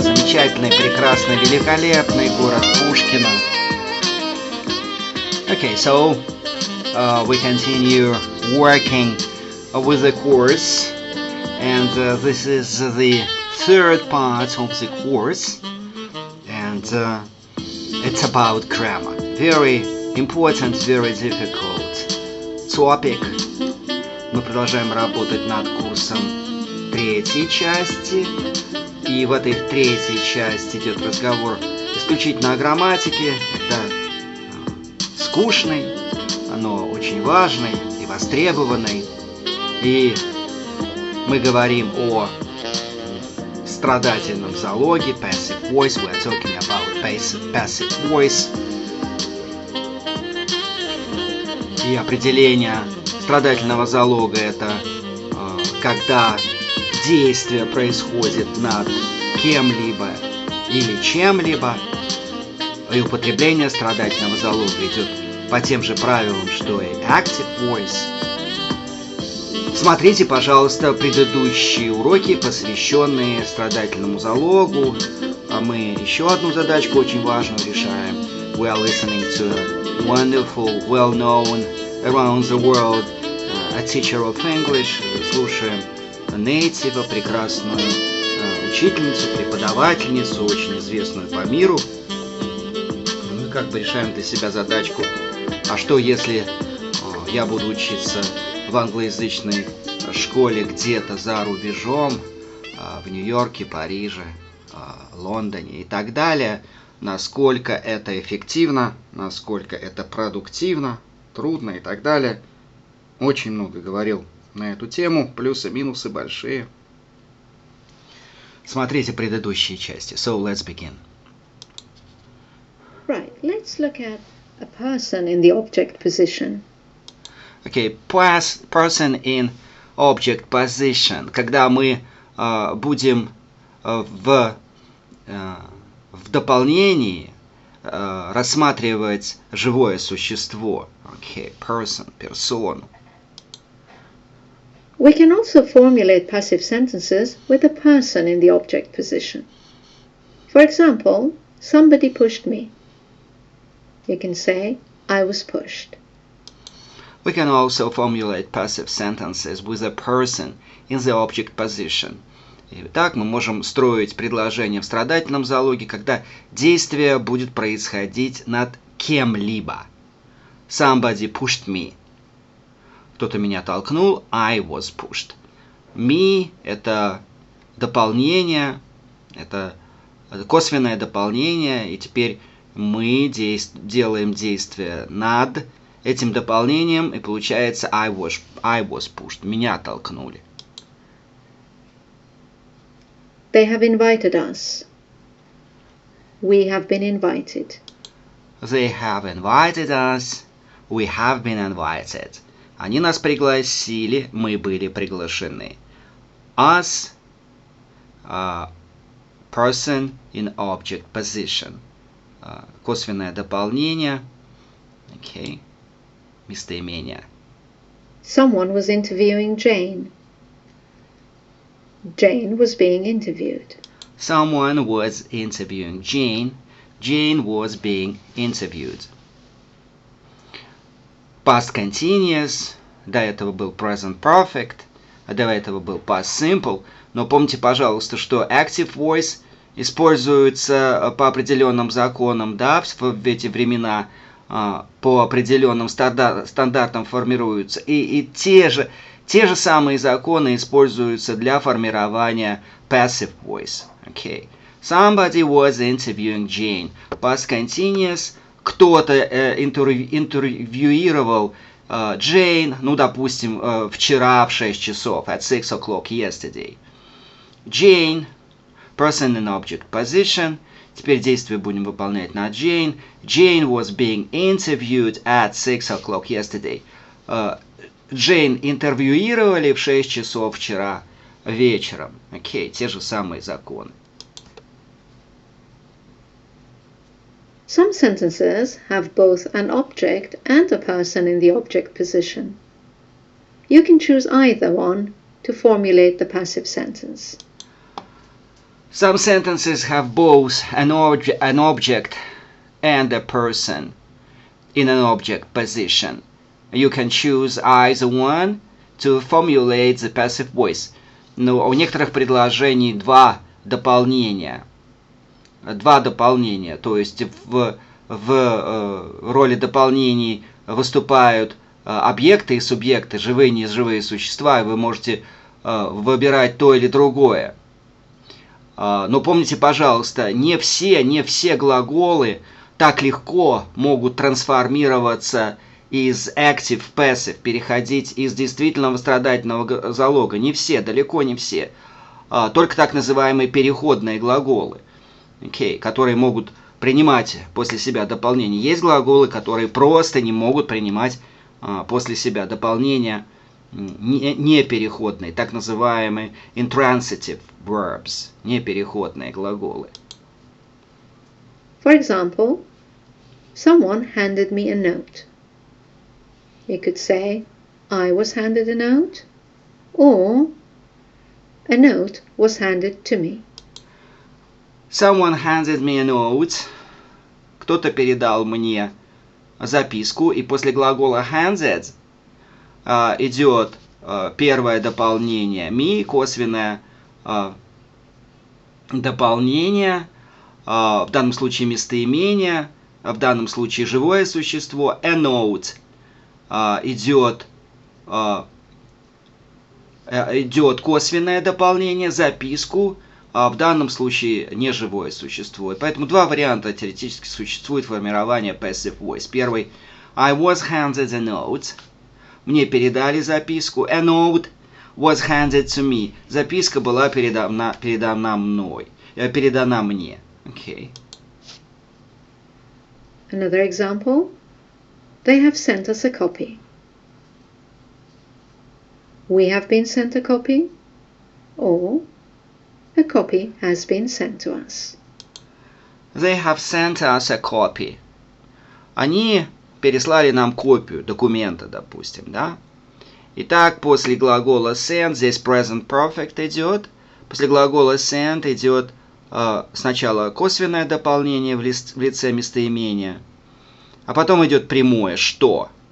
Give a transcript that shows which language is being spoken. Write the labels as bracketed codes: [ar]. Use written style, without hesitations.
[ru] Замечательный, прекрасный, великолепный город Пушкино. [en] Okay, so we continue working with the course, and this is the third part of the course, and it's about grammar. Very important, very difficult topic. [ru] Мы продолжаем работать над курсом третьей части, и в этой третьей части идет разговор исключительно о грамматике. Это скучный, но очень важный и востребованный. И мы говорим о страдательном залоге, passive voice. [en] We are talking about passive voice. [ru] И определение страдательного залога — это когда действие происходит над кем-либо или чем-либо. И употребление страдательного залога идет по тем же правилам, что и active voice. Смотрите, пожалуйста, предыдущие уроки, посвященные страдательному залогу. А мы еще одну задачку очень важную решаем. [en] We are listening to a wonderful, well-known, around the world, a teacher of English. [ru] Слушаем нейтива, прекрасную учительницу, преподавательницу, очень известную по миру. Мы как бы решаем для себя задачку. А что, если я буду учиться в англоязычной школе где-то за рубежом, в Нью-Йорке, Париже, Лондоне и так далее? Насколько это эффективно, насколько это продуктивно, трудно и так далее. Очень много говорил на эту тему, плюсы, минусы большие. Смотрите предыдущие части. [en] So let's begin. Right, let's look at a person in the object position. Okay, person in object position. [ru] Когда мы будем в дополнении рассматривать живое существо. [en] Okay, person, персону. We can also formulate passive sentences with a person in the object position. For example, somebody pushed me. You can say, I was pushed. We can also formulate passive sentences with a person in the object position. [ru] Итак, мы можем строить предложение в страдательном залоге, когда действие будет происходить над кем-либо. [en] Somebody pushed me. [ru] Кто-то меня толкнул. [en] I was pushed. [ru] Me – это дополнение, это косвенное дополнение, и теперь мы делаем действие над этим дополнением, и получается [en] I was pushed. [ru] Меня толкнули. [en] They have invited us. We have been invited. They have invited us. We have been invited. [ru] Они нас пригласили, мы были приглашены. [en] Us, person in object position. [ru] Косвенное дополнение. Okay. Местоимение. [en] Someone was interviewing Jane. Jane was being interviewed. Someone was interviewing Jane. Jane was being interviewed. Past continuous. [ru] До этого был present perfect. А до этого был past simple. Но помните, пожалуйста, что active voice используется по определенным законам, да, в эти времена по определенным стандартам формируются. И те же самые законы используются для формирования passive voice. [en] Okay. Somebody was interviewing Jane. Past continuous. [ru] Кто-то интервьюировал Jane, ну, допустим, вчера в 6 часов, [en] at 6 o'clock yesterday. Jane, person in object position. [ru] Теперь действие будем выполнять на Jane. [en] Jane was being interviewed at 6 o'clock yesterday. [ru] Jane интервьюировали в 6 часов вчера вечером. Окей, те же самые законы. [en] Some sentences have both an object and a person in the object position. You can choose either one to formulate the passive sentence. Some sentences have both an object and a person in an object position. You can choose either one to formulate the passive voice. [ru] Но у некоторых предложений два дополнения. То есть в роли дополнений выступают объекты и субъекты, живые и неживые существа, и вы можете выбирать то или другое. Но помните, пожалуйста, не все глаголы так легко могут трансформироваться из active в passive, переходить из действительного страдательного залога. Не все, далеко не все. Только так называемые переходные глаголы, которые могут принимать после себя дополнение. Есть глаголы, которые просто не могут принимать после себя дополнения непереходные, так называемые intransitive verbs, непереходные глаголы. [en] For example, someone handed me a note. You could say, I was handed a note, or a note was handed to me. Someone handed me a note. [ru] Кто-то передал мне записку, и после глагола handed идет первое дополнение me, косвенное дополнение, в данном случае местоимение, в данном случае живое существо. A note идет косвенное дополнение, записку, в данном случае неживое существо. И поэтому два варианта теоретически существует формирования passive voice. [en] Первый I was handed a note. [ru] Мне передали записку. [en] A note was handed to me. [ru] Записка была передана мне. [en] Okay. Another example. They have sent us a copy. We have been sent a copy. Or a copy has been sent to us. They have sent us a copy. [ru] Они переслали нам копию документа, допустим, да? Итак, после глагола send здесь present perfect идет. После глагола send идет сначала косвенное дополнение в лице местоимения, а потом идет прямое что?